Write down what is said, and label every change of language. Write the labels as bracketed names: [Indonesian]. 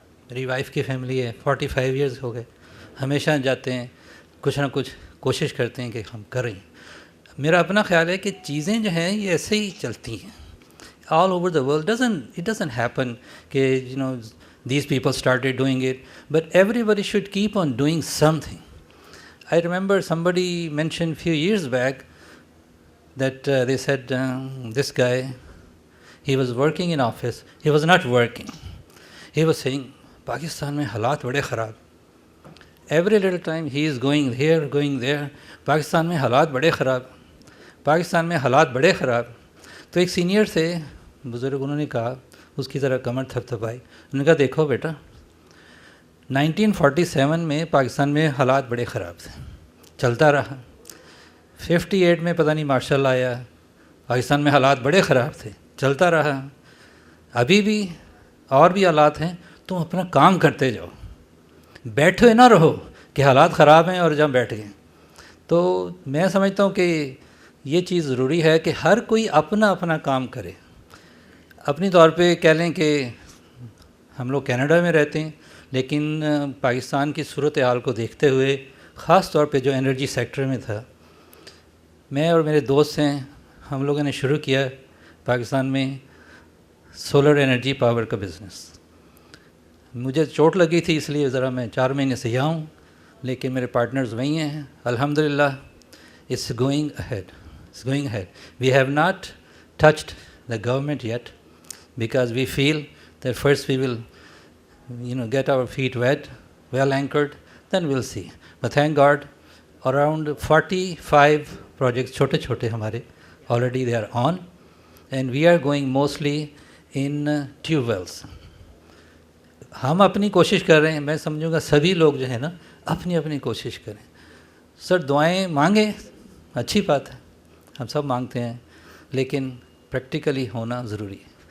[Urdu] میری وائف کی فیملی ہے, 45 ایئرز ہو گئے, ہمیشہ جاتے ہیں, کچھ نہ کچھ کوشش کرتے ہیں کہ ہم کریں. میرا اپنا خیال ہے کہ چیزیں جو ہیں یہ ایسے ہی چلتی ہیں [English] All over the world. It doesn't happen کہ these people started doing it, but everybody should keep on doing something. I remember somebody mentioned few years back that they said this guy, he was working in office, he was not working. He was saying, [Urdu] Pakistan mein halat bade kharab. [English] Every little time he is going here, going there, Pakistan mein halat bade kharab. [Urdu] Pakistan mein halat bade kharab. تو ایک senior سے بزرگ انہوں نے کہا, اس کی ذرا کمر تھپ تھپائی, انہوں نے کہا دیکھو بیٹا 1947 میں پاکستان میں حالات بڑے خراب تھے, چلتا رہا. 58 میں پتہ نہیں مارشل اللہ آیا, پاکستان میں حالات بڑے خراب تھے, چلتا رہا. ابھی بھی اور بھی حالات ہیں, تم اپنا کام کرتے جاؤ, بیٹھے نہ رہو کہ حالات خراب ہیں اور جب بیٹھ گئے. تو میں سمجھتا ہوں کہ یہ چیز ضروری ہے کہ ہر کوئی اپنا اپنا کام کرے. اپنی طور پہ کہہ لیں کہ ہم لوگ کینیڈا میں رہتے ہیں، لیکن پاکستان کی صورتحال کو دیکھتے ہوئے خاص طور پہ جو انرجی سیکٹر میں تھا، میں اور میرے دوست ہیں، ہم لوگوں نے شروع کیا پاکستان میں سولر انرجی پاور کا بزنس. مجھے چوٹ لگی تھی، اس لیے ذرا میں 4 مہینے سے یہاں ہوں، لیکن میرے پارٹنرز وہی ہیں. [English] الحمدللہ it's going ahead. We have not touched the government yet because we feel that first we will, get our feet wet, well anchored, then we'll see. But thank God, around 45 projects, [Urdu] chote hamare, [English] already they are on, and we are going mostly in tube wells. [Urdu] ہم اپنی کوشش کر رہے ہیں. میں سمجھوں گا سبھی لوگ جو ہیں نا اپنی اپنی کوشش کریں. سر دعائیں مانگیں، اچھی بات ہے، ہم سب مانگتے ہیں، لیکن پریکٹیکلی ہونا ضروری ہے.